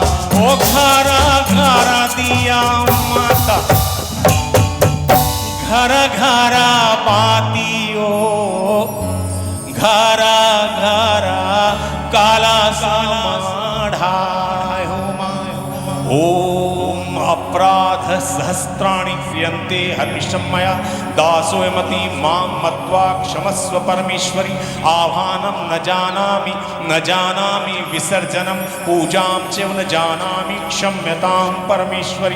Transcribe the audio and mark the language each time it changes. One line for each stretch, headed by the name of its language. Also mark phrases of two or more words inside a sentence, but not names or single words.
Bhojpuri: ओ घर घर दिया माता, घर घर बातियो, घर घर काला समाढ़ाय हो माय।
Sanskrit: ओम अपराध सहस्राणि क्रियन्ते हर्निशं मया, दासोऽयमति मां मत्वा क्षमस्व परमेश्वरी। आह्वानं न जानामि, न जानामि विसर्जनं, पूजां च न जानामि क्षम्यतां परमेश्वरी।